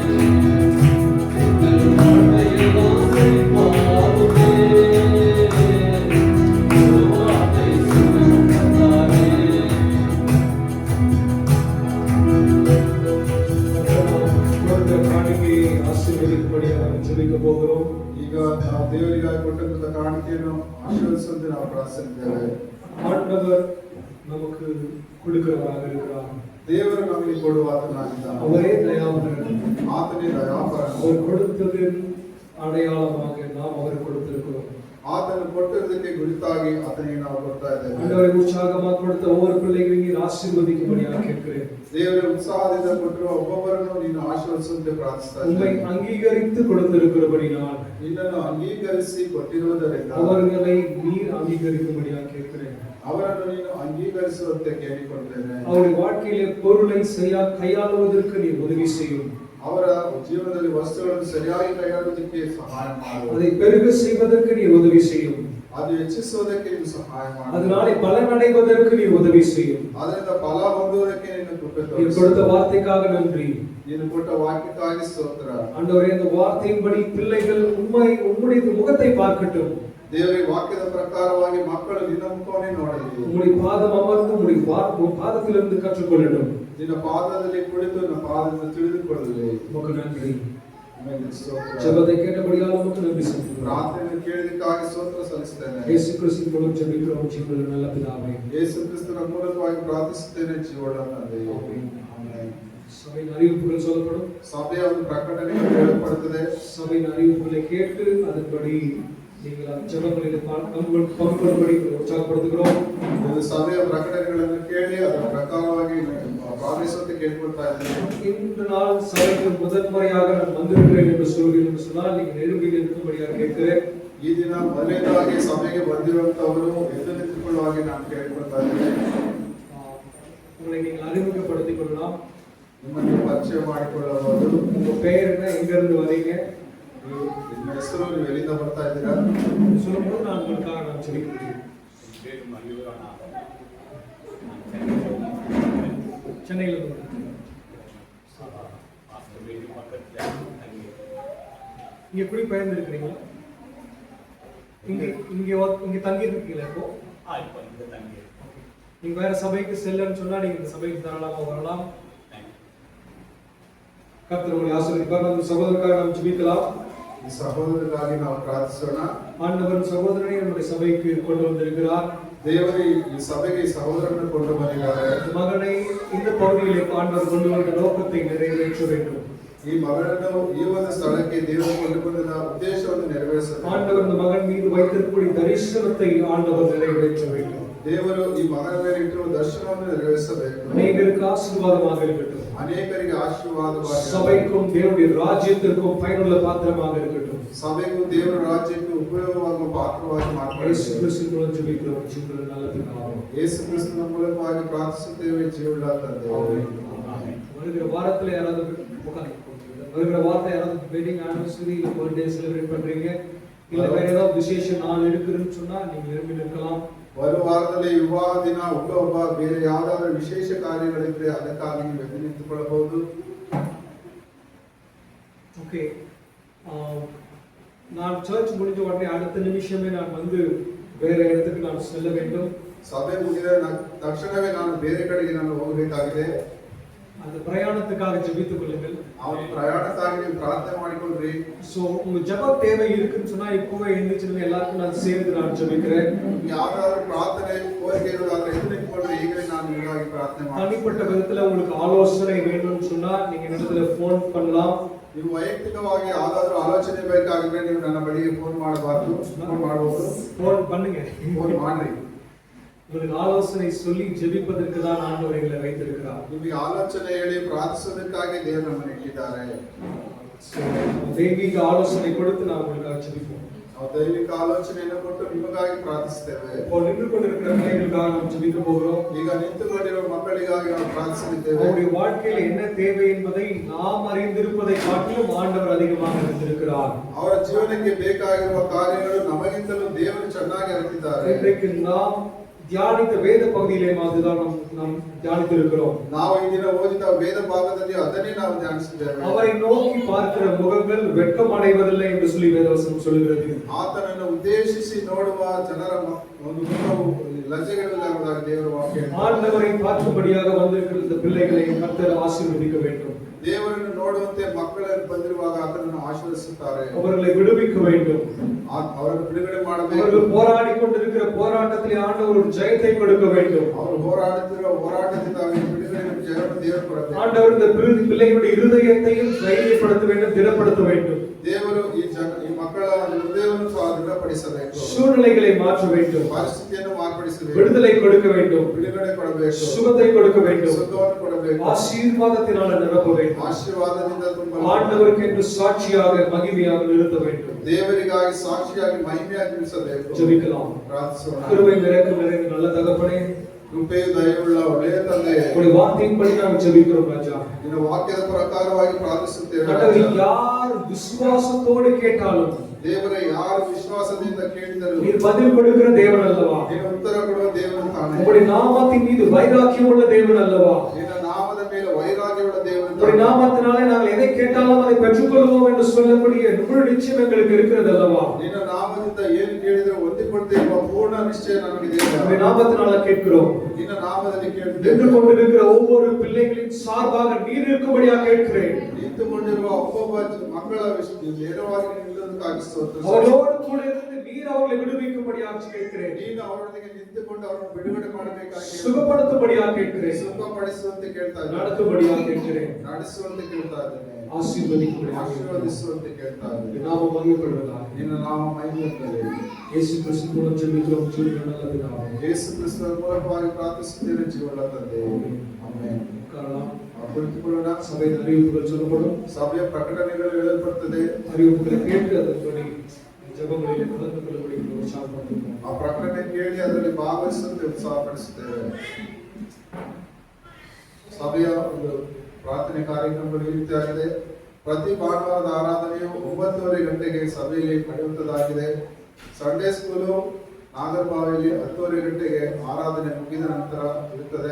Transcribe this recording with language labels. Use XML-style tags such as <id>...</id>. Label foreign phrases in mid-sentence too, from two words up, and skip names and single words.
<ta>என் வாழ்க்கையெல்லாம் செழிப்பாகுமே. ஒரு வார்த்தை சொன்னால் கர்த்தாவே. கொடுத்த காணிக்கையை ஆசீர்வதிக்கும்படியாக ஜெபிக்க போகிறோம்.</ta> <kn>ಈಗ ನಾವು ದೇವರಿಗಾಗಿ ಕೊಟ್ಟಂತ ಕಾಣಿಕೆಯನ್ನು ಆಶೀರ್ವದಿಸುವಂತೆ ನಾವು ಪ್ರಾರ್ಥಿಸಿದ್ದೇವೆ.</kn> <ta>ஆண்டவர் நமக்கு கொடுக்கிறவராக இருக்கிறார்.</ta> <kn>ದೇವರು ನಮಗೆ ಕೊಡುವಾತನಾಗಿದ್ದಾನೆ.</kn> <ta>அவரே தயாபரன்.</ta> <kn>ಆತನೇ ದಯಾಪರನು.</kn> <ta>அவர் கொடுத்ததின் அடையாளமாக நாம் அவர் கொடுத்திருக்கிறோம்.</ta> <kn>ಆತನು ಕೊಟ್ಟಿದ್ದಕ್ಕೆ ಗುರುತಾಗಿ ಆತನಿಗೆ ನಾವು ಕೊಡ್ತಾ ಇದ್ದೇವೆ.</kn> <ta>ஆண்டவரை உற்சாகமாக கொடுத்த ஒவ்வொரு பிள்ளைகளையும் நீர் ஆசீர்வதிக்கும்படியாக கேட்கிறேன்.</ta> <kn>ದೇವರ ಉತ್ಸಾಹದಿಂದ ಕೊಟ್ಟಿರುವ ಒಬ್ಬೊಬ್ಬರನ್ನು ನೀನು ಆಶೀರ್ವದಿಸುವಂತೆ ಪ್ರಾರ್ಥಿಸ್ತಾ</kn> <ta>உண்மை</ta> <kn>ಇದ್ದೇವೆ.</kn> <ta>அங்கீகரித்து கொடுத்திருக்கிறபடினால்</ta> <kn>ನಿನ್ನನ್ನು ಅಂಗೀಕರಿಸಿ ಕೊಟ್ಟಿರುವುದರಿಂದ</kn> <ta>அவர்களை நீர் அங்கீகரிக்கும்படியாக கேட்கிறேன்.</ta> <kn>ಅವರನ್ನು ನೀನು ಅಂಗೀಕರಿಸುವಂತೆ ಕೇಳಿಕೊಳ್ತೇನೆ.</kn> <ta>அவருடைய வாழ்க்கையிலே பொருளை கையாளுவதற்கு நீர் உதவி செய்யும்.</ta> <kn>ಅವರ ಜೀವನದಲ್ಲಿ ವಸ್ತುಗಳನ್ನು ಸರಿಯಾಗಿ ಕೈಯಾಳುವುದಕ್ಕೆ ಸಹಾಯ ಮಾಡು.</kn> <ta>அதை பெருக செய்வதற்கு நீர் உதவி செய்யும்.</ta> <kn>ಅದು ಹೆಚ್ಚಿಸುವುದಕ್ಕೆ ನೀನು ಸಹಾಯ ಮಾಡು.</kn> <ta>அதனாலே பலன் அடைவதற்கு நீர் உதவி செய்யும்.</ta> <kn>ಅದರಿಂದ ಫಲ ಹೊಂದುವುದಕ್ಕೆ ನಿನ್ನ ಕೃಪೆ</kn> <ta>நீர்</ta> <kn>ತೋರಿಸು.</kn> <ta>கொடுத்த வார்த்தைக்காக நன்றி.</ta> <kn>ನೀನು ಕೊಟ್ಟ ವಾಕ್ಯಕ್ಕಾಗಿ ಸ್ತೋತ್ರ.</kn> <ta>ஆண்டவரே, அந்த வார்த்தையின்படி பிள்ளைகள் உம்முடைய முகத்தை பார்க்கட்டும்.</ta> <kn>ದೇವರಿಗೆ ವಾಕ್ಯದ ಪ್ರಕಾರವಾಗಿ ಮಕ್ಕಳು ನಿನ್ನ ಮುಖವನ್ನೇ ನೋಡಲಿ.</kn> <ta>உம்முடைய பாதம் அமர்ந்து உம்முடைய பாதத்திலிருந்து கற்றுக்கொள்ளட்டும்.</ta> <kn>ನಿನ್ನ ಪಾದದಲ್ಲಿ ಕುಳಿತು ನನ್ನ ಪಾದದಿಂದ ತಿಳಿದುಕೊಳ್ಳಲಿ.</kn> <ta>உமக்கு நன்றி.</ta> <kn>ನಿನಗೆ ಸ್ತೋತ್ರ.</kn> <ta>ஜெபத்தை கேட்டபடியால் உமக்கு நன்றி சொல்கிறோம்.</ta> <kn>ಪ್ರಾರ್ಥನೆ ಕೇಳಿದಕ್ಕಾಗಿ ಸ್ತೋತ್ರ ಸಲ್ಲಿಸುತ್ತೇನೆ.</kn> <ta>இயேசு கிறிஸ்துவின் மூலம் ஜெபிக்கிறோம் ஜீவனுள்ள நல்ல பிதாவே.</ta> <kn>ಯೇಸು ಕ್ರಿಸ್ತನ ಮೂಲಕವಾಗಿ ಪ್ರಾರ್ಥಿಸುತ್ತೇನೆ ಜೀವನ ತಂದೆಯೇ.</kn> <ta>ஆமென்.</ta> <kn>ಆಮೆನ್.</kn> <ta>சபையின் அறிவிப்புகள் சொல்லப்படும்.</ta> <kn>ಸಭೆಯ ಒಂದು ಪ್ರಕಟಣೆಗಳು ಹೇಳಲ್ಪಡುತ್ತದೆ.</kn> <ta>சபையின் அறிவிப்புகளை கேட்டு அதன்படி நீங்கள் அந்த ஜெபங்களில் பங்குபடும்படி உற்சாகப்படுத்துகிறோம்.</ta> <kn>ಒಂದು ಸಭೆಯ ಪ್ರಕಟಣೆಗಳನ್ನು ಕೇಳಿ ಅದರ ಪ್ರಕಾರವಾಗಿ ಪ್ರಾರ್ಥಿಸುವಂತೆ ಕೇಳ್ಕೊಳ್ತಾ ಇದ್ದೇನೆ.</kn> <ta>இன்று நாள் சபைக்கு முதன்முறையாக நான் வந்திருக்கிறேன் என்று சொல்கிறேன் என்று சொன்னால் நீங்கள் எழுப்பி நிற்கும்படியாக கேட்கிறேன்.</ta> <kn>ಈ ದಿನ ಮೊದಲನೇದಾಗಿ ಸಭೆಗೆ ಬಂದಿರುವಂತವರು ಎದ್ದು ನಿಂತುಕೊಳ್ಳುವಾಗಿ ನಾನು ಕೇಳ್ಕೊಳ್ತಾ ಇದ್ದೇನೆ.</kn> <ta>உங்களை நீங்கள் அறிமுகப்படுத்திக் கொள்ளலாம்.</ta> <kn>ನಿಮ್ಮನ್ನು ಪರಿಚಯ ಮಾಡಿಕೊಳ್ಳಬಹುದು.</kn> <ta>உங்க பெயர் என்ன, எங்க இருந்து வரீங்க,</ta> <kn>ನಿಮ್ಮ ಹೆಸರು, ನೀವು ಎಲ್ಲಿಂದ ಬರ್ತಾ ಇದ್ದೀರಾ</kn> <ta>சொல்லும்போது நான் உங்களுக்காக நான் சொல்லிக்கிறேன். சென்னையில் இருந்து இங்க குடிபெயர்ந்து இருக்கிறீங்களா? இங்க இங்க இங்க தங்கி இருக்கீங்களா? இப்போ நீங்க வேற சபைக்கு செல்லன்னு சொன்னா நீங்க இந்த சபைக்கு தாராளமா வரலாம். கர்த்தர் உங்களை ஆசீர்வதிப்பார். நம்ம சகோதரருக்காக நாம் ஜெபிக்கலாம்.</ta> <kn>ಈ ಸಹೋದರರಿಗಾಗಿ ನಾವು ಪ್ರಾರ್ಥಿಸೋಣ.</kn> <ta>ஆண்டவர் சகோதரனை நம்முடைய சபைக்கு கொண்டு வந்திருக்கிறார்.</ta> <kn>ದೇವರು ಈ ಸಭೆಗೆ ಈ ಸಹೋದರನ್ನು ಕೊಂಡು ಬಂದಿದ್ದಾರೆ.</kn> <ta>இந்த மகனை இந்த பகுதியிலே ஆண்டவர் கொண்டு வந்த நோக்கத்தை நிறைவேற்ற வேண்டும்.</ta> <kn>ಈ ಮಗಳನ್ನು ಈ ಒಂದು ಸ್ಥಳಕ್ಕೆ ದೇವರು ಕೊಂಡುಕೊಂಡ ಉದ್ದೇಶವನ್ನು ನೆರವೇರಿಸಬೇಕು.</kn> <ta>ஆண்டவர் இந்த மகன் மீது வைத்திருக்கக்கூடிய தரிசனத்தை ஆண்டவர் நிறைவேற்ற வேண்டும்.</ta> <kn>ದೇವರು ಈ ಮಗನ ಮೇಲೆ ಇಟ್ಟಿರುವ ದರ್ಶನವನ್ನು ನೆರವೇರಿಸಬೇಕು.</kn> <ta>அநேகருக்கு ஆசீர்வாதமாக இருக்கட்டும்.</ta> <kn>ಅನೇಕರಿಗೆ ಆಶೀರ್ವಾದವಾಗಿ,</kn> <ta>சபைக்கும் தேவனுடைய ராஜ்யத்திற்கும் பயனுள்ள பாத்திரமாக இருக்கட்டும்.</ta> <kn>ಸಭೆಗೂ ದೇವರ ರಾಜ್ಯಕ್ಕೆ ಉಪಯೋಗವಾಗುವ ಪಾತ್ರವಾಗಿ</kn> <ta>இயேசு</ta> <kn>ಮಾರ್ಪಡಿಸಿ</kn> <ta>கிறிஸ்துவின் மூலம் ஜெபிக்கிறோம் ஜீவனுள்ள நல்ல பிதாவே.</ta> <kn>ಯೇಸು ಕ್ರಿಸ್ತನ ಮೂಲಕವಾಗಿ ಪ್ರಾರ್ಥಿಸುತ್ತೇವೆ ಜೀವವುಳ್ಳ ತಂದೆ.</kn> <ta>வருகிற வாரத்துல யாராவது வருகிற வாரத்தை யாராவது</ta> <en>wedding anniversary birthday celebrate</en> <ta>பண்றீங்க, இல்ல வேற ஏதாவது விசேஷ நாள் இருக்குன்னு சொன்னா நீங்க விரும்பி நிற்கலாம்.</ta> <kn>ಬರುವ ವಾರದಲ್ಲಿ ವಿವಾಹ ದಿನ, ಹುಟ್ಟುಹಬ್ಬ, ಬೇರೆ ಯಾವುದಾದ್ರೂ ವಿಶೇಷ ಕಾರ್ಯಗಳಿದ್ರೆ ಅದಕ್ಕಾಗಿ ನೀವು ಎದ್ದು ನಿಂತುಕೊಳ್ಳಬಹುದು.</kn> <ta>ஓகே, நான் சர்ச் முடிஞ்ச உடனே அடுத்த நிமிஷமே நான் வந்து வேற இடத்துக்கு நான் செல்ல வேண்டும்.</ta> <kn>ಸಭೆ ಮುಗಿದ ತಕ್ಷಣವೇ ನಾನು ಬೇರೆ ಕಡೆಗೆ ನಾನು ಹೋಗಬೇಕಾಗಿದೆ.</kn> <ta>அந்த பிரயாணத்துக்காக ஜெபித்துக் கொள்ளுங்கள்.</ta> <kn>ಅವರ ಪ್ರಯಾಣಕ್ಕಾಗಿ ನೀವು ಪ್ರಾರ್ಥನೆ ಮಾಡಿಕೊಳ್ಳ್ರಿ.</kn> <ta>சோ உங்க ஜெப தேவை இருக்குன்னு சொன்னா இப்பவே எழுந்திருச்சுங்க, எல்லாருக்கும் நான் சேர்ந்து நான் ஜெபிக்கிறேன்.</ta> <kn>ಯಾವ್ದಾದ್ರು ಪ್ರಾರ್ಥನೆ ಕೋರಿಕೆ ಇರೋದಾದ್ರೆ ಎದ್ದು ನಿಂತ್ಕೊಂಡ್ರೆ ಈಗಲೇ ನಾನು ನಿಮಗಾಗಿ ಪ್ರಾರ್ಥನೆ ಮಾಡ್ತೀನಿ.</kn> <ta>தனிப்பட்ட விதத்துல உங்களுக்கு ஆலோசனை வேணும்னு சொன்னா நீங்க இடத்துல ஃபோன் பண்ணலாம்.</ta> <kn>ನೀವು ವೈಯಕ್ತಿಕವಾಗಿ ಯಾವ್ದಾದ್ರು ಆಲೋಚನೆ ಬೇಕಾಗಿದ್ರೆ ನೀವು ನನ್ನ ಬಳಿಗೆ ಫೋನ್ ಮಾಡಬಾರ್ದು, ಫೋನ್ ಮಾಡಬಹುದು.</kn> <ta>ஃபோன் பண்ணுங்க,</ta> <kn>ಫೋನ್ ಮಾಡ್ರಿ.</kn> <ta>உங்களுக்கு ஆலோசனை சொல்லி ஜெபிப்பதற்கு தான் ஆண்டவர் எங்களை வைத்திருக்கிறார்.</ta> <kn>ನಿಮಗೆ ಆಲೋಚನೆ ಹೇಳಿ ಪ್ರಾರ್ಥಿಸೋದಕ್ಕಾಗಿ ದೇವರು ನಮ್ಮನ್ನು ಇಟ್ಟಿದ್ದಾರೆ.</kn> <ta>தெய்வீக ஆலோசனை கொடுத்து நான் உங்களுக்காக ஜெபிப்போம்.</ta> <kn>ನಾವು ದೈವಿಕ ಆಲೋಚನೆಯನ್ನು ಕೊಟ್ಟು ನಿಮಗಾಗಿ ಪ್ರಾರ್ಥಿಸ್ತೇವೆ.</kn> <ta>இப்போ நின்று கொண்டிருக்கிற பிள்ளைகளுக்காக நாம் ஜெபிக்க போகிறோம்.</ta> <kn>ಈಗ ನಿಂತುಕೊಂಡಿರುವ ಮಕ್ಕಳಿಗಾಗಿ ನಾವು ಪ್ರಾರ್ಥಿಸಲಿದ್ದೇವೆ.</kn> <ta>அவருடைய வாழ்க்கையில் என்ன தேவை என்பதை நாம் அறிந்திருப்பதை காட்டிலும் ஆண்டவர் அதிகமாக அறிந்திருக்கிறார்.</ta> <kn>ಅವರ ಜೀವನಕ್ಕೆ ಬೇಕಾಗಿರುವ ಕಾರ್ಯಗಳು ನಮಗಿಂತಲೂ ದೇವರು ಚೆನ್ನಾಗಿ ಅರಿತಿದ್ದಾರೆ.</kn> <ta>இன்றைக்கு நாம் தியானித்த வேத பகுதியிலே அதுதான் நாம் தியானித்திருக்கிறோம்.</ta> <kn>ನಾವು ಈ ದಿನ ಓದಿದ ವೇದ ಭಾಗದಲ್ಲಿ ಅದನ್ನೇ ನಾವು ಧ್ಯಾನಿಸಿದ್ದೇವೆ.</kn> <ta>அவரை நோக்கி பார்க்கிற முகங்கள் வெட்கம் அடைவதில்லை என்று சொல்லி வேதவசனம் சொல்கிறது.</ta> <kn>ಆತನನ್ನು ಉದ್ದೇಶಿಸಿ ನೋಡುವ ಜನರ ಒಂದು ಮುಖವು ಲಜ್ಜೆಗಳಿಲ್ಲದಾಗಿ ದೇವರ ವಾಕ್ಯ.</kn> <ta>ஆண்டவரை பார்க்கும்படியாக வந்திருக்கிற இந்த பிள்ளைகளை கர்த்தர் ஆசீர்வதிக்க வேண்டும்.</ta> <kn>ದೇವರನ್ನು ನೋಡುವಂತೆ ಮಕ್ಕಳನ್ನು ಬಂದಿರುವಾಗ ಆತನನ್ನು ಆಶೀರ್ವದಿಸುತ್ತಾರೆ.</kn> <ta>அவர்களை விடுவிக்க வேண்டும்.</ta> <kn>ಅವರನ್ನು ಬಿಡುಗಡೆ ಮಾಡಬೇಕು.</kn> <ta>அவர்கள் போராடி கொண்டிருக்கிற போராட்டத்தில் ஆண்டவர் ஒரு ஜெயத்தை கொடுக்க வேண்டும்.</ta> <kn>ಅವರು ಹೋರಾಡುತ್ತಿರುವ ಹೋರಾಟದಿಂದ ಅವರಿಗೆ ಬಿಡುಗಡೆ ಜಯವನ್ನು ದೇವರು ಕೊಡಬೇಕು.</kn> <ta>ஆண்டவர் இந்த பிள்ளைகளுடைய இருதயத்தையும் தைரியப்படுத்த வேண்டும், திடப்படுத்த வேண்டும்.</ta> <kn>ದೇವರು ಈ ಮಕ್ಕಳ ಹೃದಯವನ್ನು ಸಹ ದೃಢಪಡಿಸಬೇಕು.</kn> <ta>சூழ்நிலைகளை மாற்ற வேண்டும்,</ta> <kn>ಪರಿಸ್ಥಿತಿಯನ್ನು ಮಾರ್ಪಡಿಸಬೇಕು.</kn> <ta>விடுதலை கொடுக்க வேண்டும்,</ta> <kn>ಬಿಡುಗಡೆ ಕೊಡಬೇಕು.</kn> <ta>சுகத்தை கொடுக்க வேண்டும்,</ta> <kn>ಸುಖವನ್ನು ಕೊಡಬೇಕು.</kn> <ta>ஆசீர்வாதத்தினால் நிரப்ப வேண்டும்.</ta> <kn>ಆಶೀರ್ವಾದದಿಂದ ತುಂಬಬೇಕು.</kn> <ta>ஆண்டவருக்கு என்று சாட்சியாக மகிமையாக நிறுத்த வேண்டும்.</ta> <kn>ದೇವರಿಗಾಗಿ ಸಾಕ್ಷಿಯಾಗಿ ಮಹಿಮೆಯಾಗಿ ನಿಲ್ಲಿಸಬೇಕು.</kn> <ta>ஜெபிக்கலாம்.</ta> <kn>ಪ್ರಾರ್ಥಿಸೋಣ.</kn> <ta>கிருபை நிறைந்த நல்ல தகப்பனே,</ta> <kn>ಕೃಪೆಯು ದಯವುಳ್ಳ ಒಳ್ಳೆಯ ತಂದೆ,</kn> <ta>உங்களுடைய வார்த்தையின்படி நாங்கள் ஜெபிக்கிறோம் ராஜா.</ta> <kn>ನಿನ್ನ ವಾಕ್ಯದ ಪ್ರಕಾರವಾಗಿ ಪ್ರಾರ್ಥಿಸುತ್ತೇವೆ.</kn> <ta>ஆண்டவரே, யார் விசுவாசத்தோடு கேட்டாலும்</ta> <kn>ದೇವರೇ, ಯಾರು ವಿಶ್ವಾಸದಿಂದ ಕೇಳಿದರು</kn> <ta>நீர் பதில் கொடுக்கிற தேவன் அல்லவா?</ta> <kn>ನೀನು ಉತ್ತರ ಕೊಡುವ ದೇವರು ತಾನೇ.</kn> <ta>உங்களுடைய நாமத்தின் மீது வைராக்கியம் உள்ள தேவன் அல்லவா?</ta> <kn>ನಿನ್ನ ನಾಮದ ಮೇಲೆ ವೈರಾಗ್ಯವುಳ್ಳ ದೇವರು</kn> <ta>உங்களுடைய</ta> <kn>ತಾನೇ.</kn> <ta>நாமத்தினாலே நாங்கள் எதை கேட்டாலும் அதை பெற்றுக்கொள்வோம் என்று சொல்லக்கூடிய முழு நிச்சயம் எங்களுக்கு இருக்கிறது அல்லவா?</ta> <kn>ನಿನ್ನ ನಾಮದಿಂದ ಏನು ಕೇಳಿದ್ರೆ ಹೊಂದಿಕೊಳ್ಳದೆ ಎಂಬ ಪೂರ್ಣ ನಿಶ್ಚಯ ನಮಗಿದೆ.</kn> <ta>உங்களுடைய நாமத்தினால கேட்கிறோம்.</ta> <kn>ನಿನ್ನ ನಾಮದಲ್ಲಿ</kn> <ta>நின்று</ta> <kn>ಕೇಳಿದ್ದೇವೆ.</kn> <ta>கொண்டிருக்கிற ஒவ்வொரு பிள்ளைகளின் சார்பாக நீர் இருக்கும்படியா கேட்கிறேன்.</ta> <kn>ನಿಂತುಕೊಂಡಿರುವ ಒಬ್ಬೊಬ್ಬ ಮಕ್ಕಳ ನೇರವಾಗಿ ನಿಲ್ಲುವುದಕ್ಕಾಗಿ ಸ್ತೋತ್ರ.</kn> <ta>அவர்களோடு கூட இருந்து நீர் அவர்களை விடுவிக்கும்படியாக கேட்கிறேன்.</ta> <kn>ನೀನು ಅವರೊಂದಿಗೆ ನಿಂತುಕೊಂಡು ಅವರನ್ನು ಬಿಡುಗಡೆ ಮಾಡಬೇಕಾಗಿ,</kn> <ta>சுகப்படுத்தும்படியாக கேட்கிறேன்.</ta> <kn>ಸುಖಪಡಿಸುವಂತೆ ಕೇಳ್ತಾ ಇದ್ದೇನೆ.</kn> <ta>நடத்தும்படியாக கேட்கிறேன்.</ta> <kn>ನಡೆಸುವಂತೆ ಕೇಳ್ತಾ ಇದ್ದೇನೆ.</kn> <ta>ஆசீர்வதிக்கும்படியாக</ta> <kn>ಆಶೀರ್ವದಿಸುವಂತೆ ಕೇಳ್ತಾ ಇದ್ದೇನೆ.</kn> <ta>நாம மகிமைப்படுவதாக</ta> <kn>ನಿನ್ನ ನಾಮ ಮಹಿಮೆಯಾಗಲಿ.</kn> <ta>இயேசு கிறிஸ்து மூலம் ஜெபிக்கிறோம் ஜீவனுள்ள நல்ல பிதாவே.</ta> <kn>ಯೇಸು ಕ್ರಿಸ್ತನ ಮೂಲಕವಾಗಿ ಪ್ರಾರ್ಥಿಸುತ್ತೇನೆ ಜೀವವುಳ್ಳ ತಂದೆ. ಆಮೆನ್.</kn> <ta>உட்காரலாம்.</ta> <kn>ಕುಳಿತುಕೊಳ್ಳೋಣ.</kn> <ta>சபையின் அறிவிப்புகள் சொல்லப்படும்.</ta> <kn>ಸಭೆಯ ಪ್ರಕಟಣೆಗಳು ಹೇಳಲ್ಪಡುತ್ತದೆ.</kn> <ta>அறிவிப்புகளை கேட்டு அதன்படி ஜெபங்களிலே கலந்து கொள்ளக்கூடிய உற்சாகப்படுத்துவோம்.</ta> <kn>ಆ ಪ್ರಕಟಣೆ ಕೇಳಿ ಅದರಲ್ಲಿ ಭಾಗವಹಿಸುವಂತೆ ಉತ್ಸಾಹಪಡಿಸುತ್ತೇವೆ. ಸಭೆಯ ಒಂದು ಪ್ರಾರ್ಥನೆ ಕಾರ್ಯಕ್ರಮಗಳು ಈ ರೀತಿಯಾಗಿದೆ. ಪ್ರತಿ ಭಾನುವಾರದ ಆರಾಧನೆಯು 9:30 ಗಂಟೆಗೆ ಸಭೆಯಲ್ಲಿ ನಡೆಯುವಂತದ್ದಾಗಿದೆ.</kn> <en>Sunday school</en> <kn>ನಾಗರಬಾವಿಯಲ್ಲಿ 10:30 ಗಂಟೆಗೆ ಆರಾಧನೆ ಮುಗಿದ ನಂತರ ಇರುತ್ತದೆ.</kn>